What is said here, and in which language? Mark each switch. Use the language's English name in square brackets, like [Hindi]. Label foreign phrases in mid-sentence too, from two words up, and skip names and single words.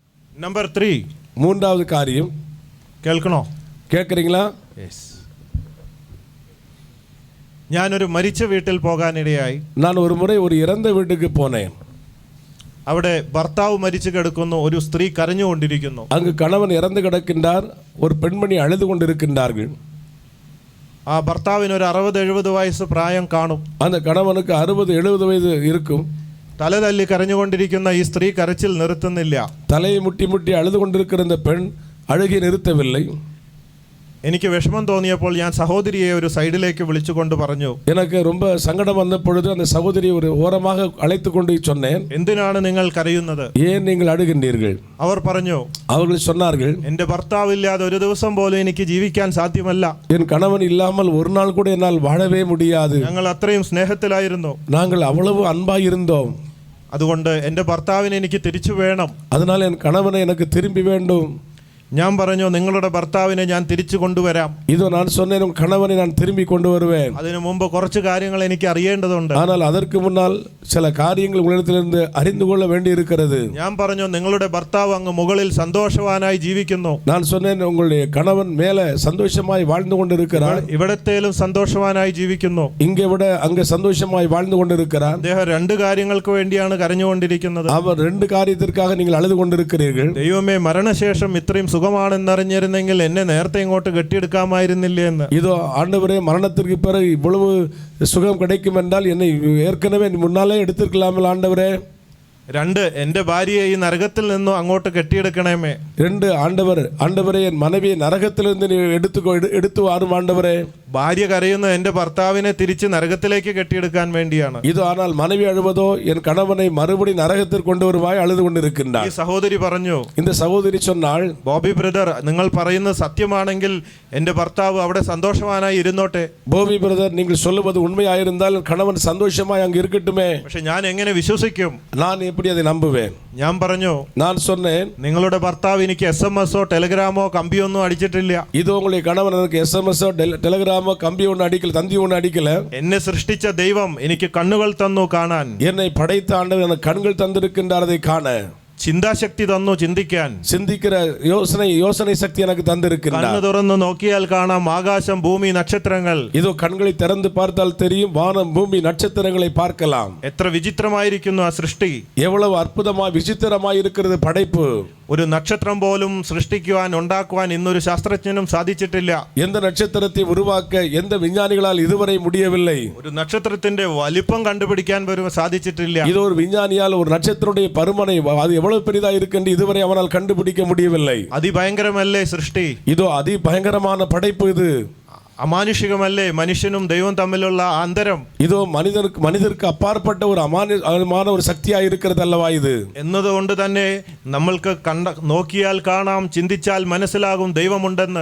[English] Number 3. [Tamil] மூன்றாவது காரியம் [Malayalam] കേൾക്കണോ? [Tamil] கேட்குறீங்களா? [Malayalam] യെസ്. ഞാനൊരു മരിച്ച വീട്ടിൽ പോകാനിടയായി. [Tamil] நான் ஒரு முறை ஒரு இறந்த வீட்டுக்கு போனேன். [Malayalam] അവിടെ ഭർത്താവ് മരിച്ചു കിടക്കുന്നു, ഒരു സ്ത്രീ കരഞ്ഞുകൊണ്ടിരിക്കുന്നു. [Tamil] அங்கு கணவன் இறந்து கிடக்கின்றார், ஒரு பெண்மணி அழுது கொண்டிருக்கின்றார்கள். [Malayalam] ആ ഭർത്താവിന് ഒരു 60-70 വയസ്സ് പ്രായം കാണും. [Tamil] அந்த கணவனுக்கு 60-70 வயது இருக்கும். [Malayalam] തല തല്ലി കരഞ്ഞുകൊണ്ടിരിക്കുന്ന ഈ സ്ത്രീ കരച്ചിൽ നിർത്തുന്നില്ല. [Tamil] தலையை முட்டி முட்டி அழுது கொண்டிருக்கிற இந்த பெண் அழுகி நிறுத்தவில்லை. [Malayalam] എനിക്ക് വിഷമം തോന്നിയപ്പോൾ ഞാൻ സഹോദരിയെ ഒരു സൈഡിലേക്ക് വിളിച്ചുകൊണ്ട് പറഞ്ഞു, [Tamil] எனக்கு ரொம்ப சங்கடம் வந்த பொழுது அந்த சகோதரியை ஒரு ஓரமாக அழைத்து கொண்டு சொன்னேன், [Malayalam] എന്തിനാണ് നിങ്ങൾ കരയുന്നത്? [Tamil] ஏன் நீங்கள் அழுகின்றீர்கள்? [Malayalam] അവർ പറഞ്ഞു, [Tamil] அவர்கள் சொன்னார்கள், [Malayalam] എൻ്റെ ഭർത്താവില്ലാതെ ഒരു ദിവസം പോലും എനിക്ക് ജീവിക്കാൻ സാധ്യമല്ല. [Tamil] என் கணவன் இல்லாமல் ஒரு நாள் கூட என்னால் வாழவே முடியாது. [Malayalam] ഞങ്ങൾ അത്രയും സ്നേഹത്തിലായിരുന്നു. [Tamil] நாங்கள் அவ்வளவு அன்பாக இருந்தோம். [Malayalam] അതുകൊണ്ട് എൻ്റെ ഭർത്താവിനെ എനിക്ക് തിരിച്ചു വേണം. [Tamil] அதனால் என் கணவனை எனக்கு திரும்பி வேண்டும். [Malayalam] ഞാൻ പറഞ്ഞു, നിങ്ങളുടെ ഭർത്താവിനെ ഞാൻ തിരിച്ചു കൊണ്ടുവരാം. [Tamil] இதோ நான் சொன்னேன், உன் கணவனை நான் திரும்பி கொண்டு வருவேன். [Malayalam] അതിനു മുമ്പ് കുറച്ച് കാര്യങ്ങൾ എനിക്ക് അറിയേണ്ടതുണ്ട്. [Tamil] ஆனால் அதற்கு முன்னால் சில காரியங்கள் உங்களிடத்திலிருந்து அறிந்து கொள்ள வேண்டி இருக்கிறது. [Malayalam] ഞാൻ പറഞ്ഞു, നിങ്ങളുടെ ഭർത്താവ് അങ്ങ് മുകളിൽ സന്തോഷവാനായി ജീവിക്കുന്നു. [Tamil] நான் சொன்னேன், உங்களுடைய கணவன் மேலே சந்தோஷமாய் வாழ்ந்து கொண்டிருக்கிறார். [Malayalam] ഇവിടത്തേലും സന്തോഷവാനായി ജീവിക്കുന്നു. [Tamil] இங்கே விட அங்கே சந்தோஷமாய் வாழ்ந்து கொண்டிருக்கிறார். [Malayalam] അദ്ദേഹം 2 കാര്യങ്ങൾക്ക് വേണ്ടിയാണ് കരഞ്ഞുകൊണ്ടിരിക്കുന്നത്. [Tamil] அவர் 2 காரியத்திற்காக நீங்கள் அழுது கொண்டிருக்கிறீர்கள். [Malayalam] ദൈവമേ, മരണശേഷം ഇത്രയും സുഖമാണെന്നറിഞ്ഞിരുന്നെങ്കിൽ എന്നെ നേരത്തെ ഇങ്ങോട്ട് കെട്ടിയെടുക്കാമായിരുന്നില്ലേ എന്ന്. [Tamil] இதோ ஆண்டவரே, மரணத்திற்கு பிறகு இவ்வளவு சுகம் கிடைக்கும் என்றால் என்னை ஏற்கனவே முன்னாலே எடுத்திருக்கலாமல் ஆண்டவரே. [Malayalam] 2, എൻ്റെ ഭാര്യയെ ഈ നരകത്തിൽ നിന്നും അങ്ങോട്ട് കെട്ടിയെടുക്കണമേ. [Tamil] 2, ஆண்டவரே என் மனைவியை நரகத்திலிருந்து நீ எடுத்து வாரும் ஆண்டவரே. [Malayalam] ഭാര്യ കരയുന്നത് എൻ്റെ ഭർത്താവിനെ തിരിച്ച് നരകത്തിലേക്ക് കെട്ടിയെടുക്കാൻ വേണ്ടിയാണ്. [Tamil] இது ஆனால் மனைவி அழுவதோ என் கணவனை மறுபடி நரகத்திற்கு கொண்டு வருவாய் அழுது கொண்டிருக்கின்றார். [Malayalam] ഈ സഹോദരി പറഞ്ഞു, [Tamil] இந்த சகோதரி சொன்னாள், [Malayalam] ബോബി ബ്രദർ, നിങ്ങൾ പറയുന്നത് സത്യമാണെങ്കിൽ എൻ്റെ ഭർത്താവ് അവിടെ സന്തോഷവാനായി ഇരുന്നോട്ടെ. [Tamil] போபி பிரதர், நீங்கள் சொல்லுவது உண்மையாயிருந்தால் கணவன் சந்தோஷமாய் அங்கு இருக்கட்டுமே. [Malayalam] പക്ഷെ ഞാൻ എങ്ങനെ വിശ്വസിക്കും? [Tamil] நான் எப்படி அதை நம்புவேன்? [Malayalam] ഞാൻ പറഞ്ഞു, [Tamil] நான் சொன்னேன், [Malayalam] നിങ്ങളുടെ ഭർത്താവ് എനിക്ക് SMS-ഓ ടെലഗ്രാമോ കമ്പിയൊന്നും അടിച്ചിട്ടില്ല. [Tamil] இது உங்களுடைய கணவன் எனக்கு SMS-ஓ டெலிகிராமோ கம்பி ஒன்று அடிக்கல, தந்தி ஒன்று அடிக்கல. [Malayalam] എന്നെ സൃഷ്ടിച്ച ദൈവം എനിക്ക് കണ്ണുകൾ തന്നു കാണാൻ. [Tamil] என்னை படைத்த ஆண்டவர் எனக்கு கண்கள் தந்திருக்கின்றார் அதை காண. [Malayalam] ചിന്താശക്തി തന്നു ചിന്തിക്കാൻ. [Tamil] சிந்திக்கிற யோசனை சக்தி எனக்கு தந்திருக்கின்றார். [Malayalam] കണ്ണു തുറന്ന് നോക്കിയാൽ കാണാം ആകാശം, ഭൂമി, നക്ഷത്രങ്ങൾ. [Tamil] இதோ கண்களை திறந்து பார்த்தால் தெரியும், வானம், பூமி, நட்சத்திரங்களை பார்க்கலாம். [Malayalam] എത്ര വിചിത്രമായിരിക്കുന്നു ആ സൃഷ്ടി. [Tamil] எவ்வளவு அற்புதமாய் விசித்திரமாய் இருக்கிறது படைப்பு. [Malayalam] ഒരു നക്ഷത്രം പോലും സൃഷ്ടിക്കുവാൻ, ഉണ്ടാക്കുവാൻ ഇന്നൊരു ശാസ്ത്രജ്ഞനും സാധിച്ചിട്ടില്ല. [Tamil] எந்த நட்சத்திரத்தை உருவாக்க எந்த விஞ்ஞானிகளால் இதுவரை முடியவில்லை. [Malayalam] ഒരു നക്ഷത്രത്തിന്റെ വലിപ്പം കണ്ടുപിടിക്കാൻ പോലും സാധിച്ചിട്ടില്ല. [Tamil] இது ஒரு விஞ்ஞானியால் ஒரு நட்சத்திரத்துடைய பருமனை அது எவ்வளவு பெரிதா இருக்கு இதுவரை அவனால் கண்டுபிடிக்க முடியவில்லை. [Malayalam] അതിഭയങ്കരമല്ലേ സൃഷ്ടി? [Tamil] இதோ அதி பயங்கரமான படைப்பு இது. [Malayalam] അമാനുഷികമല്ലേ മനുഷ്യനും ദൈവം തമ്മിലുള്ള അന്തരം? [Tamil] இதோ மனிதருக்கு அப்பாற்பட்ட ஒரு அமானுஷமான ஒரு சக்தியாய் இருக்கிறது அல்லவா இது? [Malayalam] എന്നതുകൊണ്ട് തന്നെ നമ്മൾക്ക് നോക്കിയാൽ കാണാം, ചിന്തിച്ചാൽ മനസ്സിലാകും ദൈവമുണ്ടെന്ന്.